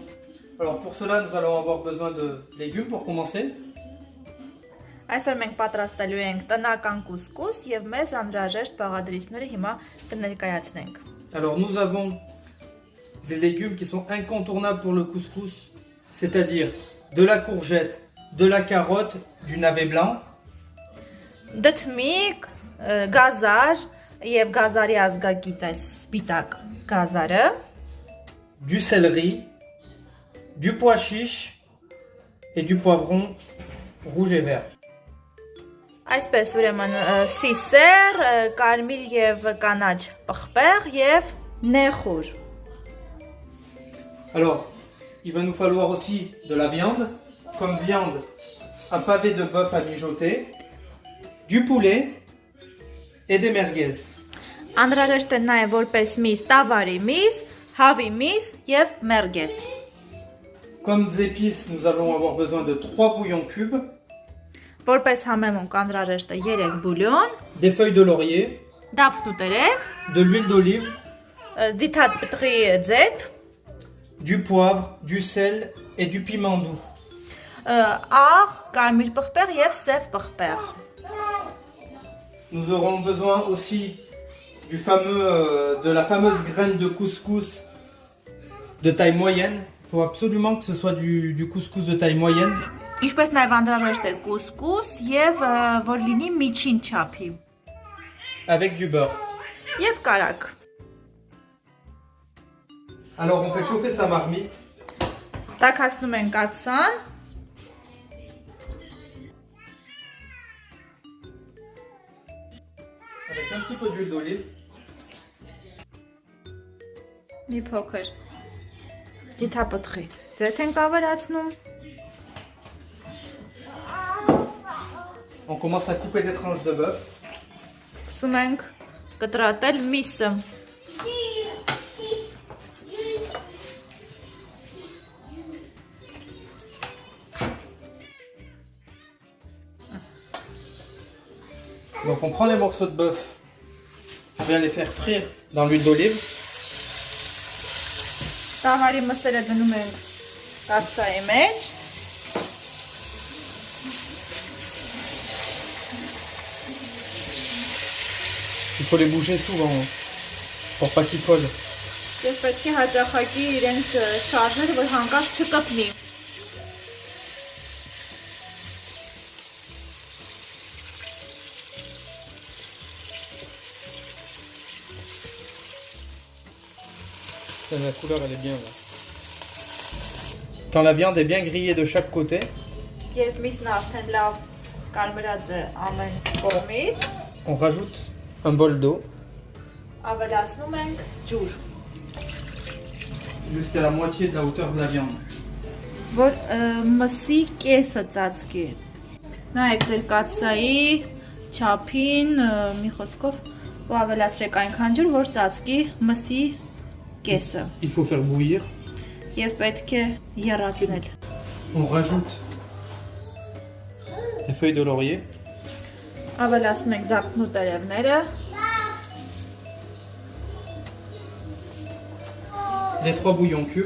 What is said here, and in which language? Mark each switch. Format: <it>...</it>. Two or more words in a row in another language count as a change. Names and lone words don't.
<fr>Alors pour cela nous allons avoir besoin de légumes pour commencer.</fr> <hy>Այսօր մենք պատրաստելու ենք տնական կուսկուս եւ մեզ անհրաժեշտ բաղադրիչները հիմա կներկայացնենք։</hy> <fr>Alors nous avons des légumes qui sont incontournables pour le couscous, c'est-à-dire de la courgette, de la carotte, du navet blanc.</fr> <hy>Դդմիկ, գազար եւ գազարի ազգակից այս սպիտակ գազարը,</hy> <fr>du céleri, du pois chiche et du poivron rouge et vert.</fr> <hy>Այսպես ուրեմն սիսեր, կարմիր եւ կանաչ պղպեղ եւ նեխուր։</hy> <fr>Alors, il va nous falloir aussi de la viande, comme viande, un pavé de bœuf à mijoter, du poulet et des merguez.</fr> <hy>Անհրաժեշտ է նաեւ որպես միս, տավարի միս, հավի միս եւ մերգես։</hy> <fr>Comme épices, nous allons avoir besoin de 3 bouillons cubes,</fr> <hy>Որպես համեմունք անհրաժեշտ է 3 բուլյոն,</hy> <fr>des feuilles de laurier,</fr> <hy>դափտուտերև,</hy> <fr>de l'huile d'olive,</fr> <hy>ձիթատ պտղի ձեթ,</hy> <fr>du poivre, du sel et du piment doux.</fr> <hy>աղ, կարմիր պղպեղ եւ սև պղպեղ։</hy> <fr>Nous aurons besoin aussi de la fameuse graine de couscous de taille moyenne. Il faut absolument que ce soit du couscous de taille moyenne.</fr> <hy>Ինչպես նաեւ անհրաժեշտ է կուսկուս եւ որ լինի միջին չափի</hy> <fr>Avec du beurre.</fr> <hy>եւ կարակ։</hy> <fr>Alors on fait chauffer sa marmite.</fr> <hy>Տաքացնում ենք կաթսան,</hy> <fr>Avec un petit peu d'huile d'olive.</fr> <hy>մի փոքր ձիթապտղի ձեթ ենք ավելացնում,</hy> <fr>On commence à couper des tranches de bœuf.</fr> <hy>սկսում ենք կտրատել միսը։</hy> <fr>Donc on prend les morceaux de bœuf, on vient les faire frire dans l'huile d'olive.</fr> <hy>Տավարի մսերը դնում ենք կաթսայի մեջ,</hy> <fr>Puis faut les bouger souvent pour pas qu'ils collent.</fr> <hy>Եվ պետք է հաճախակի իրենց շարժել, որ հանկարծ չկպնի։</hy> <fr>La couleur elle est bien là. Quand la viande est bien grillée de chaque côté,</fr> <hy>Երբ միսն արդեն լավ կարմրած է ամեն կողմից,</hy> <fr>on rajoute un bol d'eau</fr> <hy>ավելացնում ենք ջուր,</hy> <fr>jusqu'à la moitié de la hauteur de la viande.</fr> <hy>որ մսի կեսը ծածկի։ Նայեք ձեր կաթսայի չափին, մի խոսքով ու ավելացրեք այնքան ջուր, որ ծածկի մսի կեսը</hy> <fr>Il faut faire bouillir.</fr> <hy>եւ պետք է եռացնել։</hy> <fr>On rajoute des feuilles de laurier.</fr> <hy>Ավելացնում ենք դափնու տերևները,</hy> <fr>Les 3 bouillons cubes.</fr>